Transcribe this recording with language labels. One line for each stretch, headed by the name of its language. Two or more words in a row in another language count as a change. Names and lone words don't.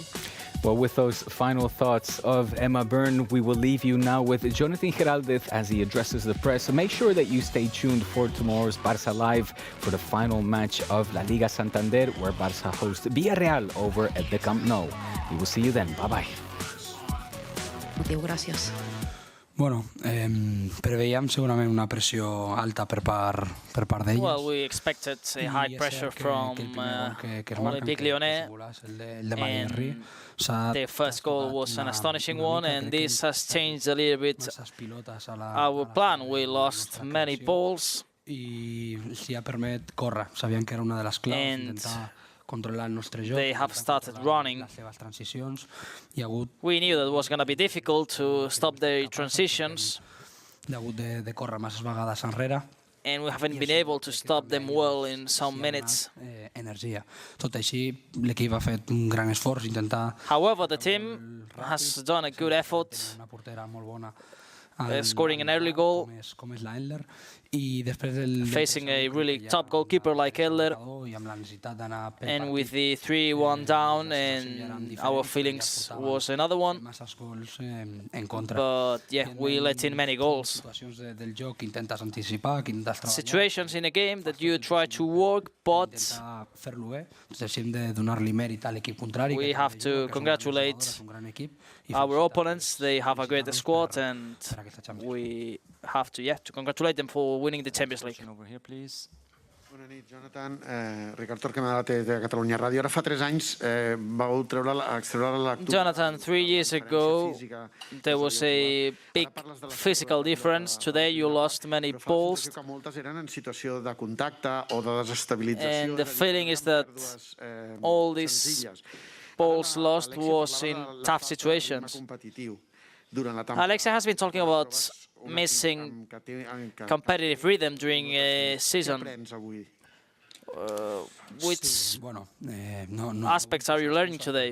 English: Well, with those final thoughts of Emma Byrne, we will leave you now with Jonathan Giraldez as he addresses the press. So make sure that you stay tuned for tomorrow's Barça Live for the final match of La Liga Santander, where Barça hosts Villarreal over at the Camp Nou. We will see you then. Bye-bye.
Spanish: Gracias.
Catalan: Bueno, preveiem segurament una pressió alta per part d'ells.
English: Well, we expected a high pressure from Olympique Lyon, and the first goal was an astonishing one, and this has changed a little bit our plan. We lost many balls,
Catalan: i si ha permet córrer. Sabíem que era una de les claus, intentar controlar el nostre joc.
English: They have started running. We knew that it was going to be difficult to stop their transitions.
Catalan: De córrer masses vegades enrere.
English: and we haven't been able to stop them well in some minutes.
Catalan: Energia. Tot així, l'equip ha fet un gran esforç, intentar...
English: However, the team has done a good effort, scoring an early goal,
Catalan: com és l'Endler, i després del...
English: facing a really top goalkeeper like Endler, and with the 3-1 down, and our feelings was another one. But yeah, we let in many goals. Situations in a game that you try to work, but we have to congratulate our opponents. They have a great squad, and we have to congratulate them for winning the Champions League. Over here, please.
Catalan: Bona nit, Jonathan. Ricard Torquemada de Catalunya Ràdio. Ara fa 3 anys vau extreure la lectura...
English: Jonathan, 3 years ago, there was a big physical difference. Today, you lost many balls.
Catalan: Moltes eren en situació de contacte o de desestabilització.
English: And the feeling is that all these balls lost was in tough situations. Alexia has been talking about missing competitive rhythm during a season. Which aspects are you learning today?